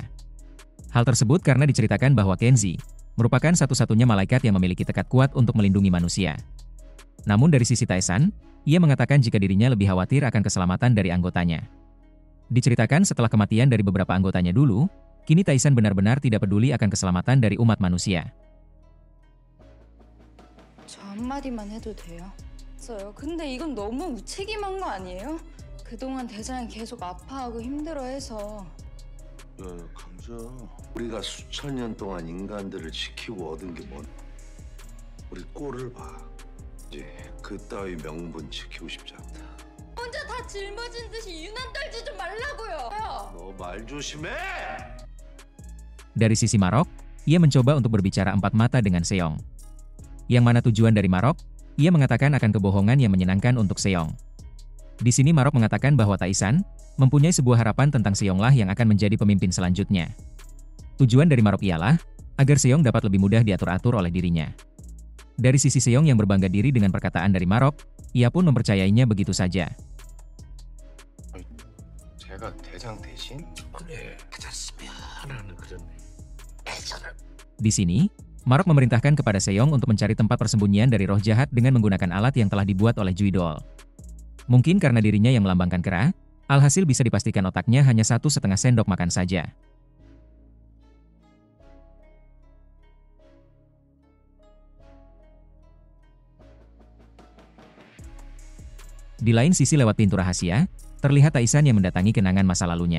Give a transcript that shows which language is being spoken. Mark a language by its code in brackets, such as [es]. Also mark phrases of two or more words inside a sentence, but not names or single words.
[id] Hal tersebut karena diceritakan bahwa Kenzi merupakan satu-satunya malaikat yang memiliki tekad kuat untuk melindungi manusia. Namun dari sisi Taesan, ia mengatakan jika dirinya lebih khawatir akan keselamatan dari anggotanya. Diceritakan setelah kematian dari beberapa anggotanya dulu, kini Taesan benar-benar tidak peduli akan keselamatan dari umat manusia. [ko] 저 한마디만 해도 돼요? 근데 이건 너무 무책임한 거 아니에요? 그동안 대장이 계속 아파하고 힘들어해서. 야, 강자. 우리가 수천 년 동안 인간들을 지키고 얻은 게 뭔? 우리 꼴을 봐. 이제 그 따위 명분 지키고 싶지 않다. 혼자 다 짊어진 듯이 유난 떨지 좀 말라고요. 너 말 조심해! [id] Dari sisi Marok, ia mencoba untuk berbicara empat mata dengan Seong. Yang mana tujuan dari Marok, ia mengatakan akan kebohongan yang menyenangkan untuk Seong. Di sini Marok mengatakan bahwa Taesan mempunyai sebuah harapan tentang Seonglah yang akan menjadi pemimpin selanjutnya. Tujuan dari Marok ialah agar Seong dapat lebih mudah diatur-atur oleh dirinya. Dari sisi Seong yang berbangga diri dengan perkataan dari Marok, ia pun mempercayainya begitu saja. [ko] 제가 대장 대신? 그래, 괜찮으면 하라는 그런 애잖아. [id] Di sini, Marok memerintahkan kepada Seong untuk mencari tempat persembunyian dari roh jahat dengan menggunakan alat yang telah dibuat oleh Juidol. Mungkin karena dirinya yang melambangkan kera, alhasil bisa dipastikan otaknya hanya 1,5 sendok makan saja. Di lain sisi lewat pintu rahasia, terlihat Taesan yang mendatangi kenangan masa lalunya.